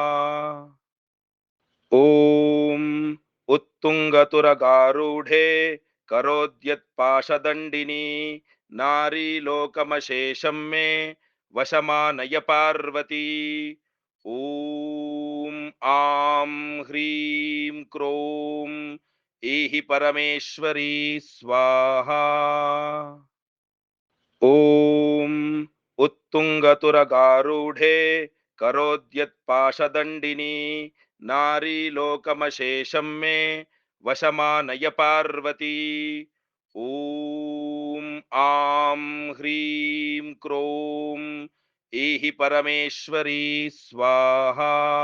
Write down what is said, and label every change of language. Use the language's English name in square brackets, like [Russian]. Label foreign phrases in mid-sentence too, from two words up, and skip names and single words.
[Sanskrit] ಓಂ ಉತ್ತುಂಗತುರಗಾರೂಢೆ ಕರೋದ್ಯತ್ ಪಾಶದಂಡಿನಿ ನಾರಿ ಲೋಕಮಶೇಷಂ ಮೇ ವಶಮಾನಯ ಪಾರ್ವತಿ. ಓಂ ಆಂ ಹ್ರೀಂ ಕ್ರೋಂ ಏಹಿ ಪರಮೇಶ್ವರಿ ಸ್ವಾಹಾ. ॐ उत्तुङ्गतुरगारूढे करोद्यत्पाशदण्डिनी नारी लोकमशेषं मे वशमानय पार्वती। ॐ आं ह्रीं क्रों ऐहि परमेश्वरी स्वाहा।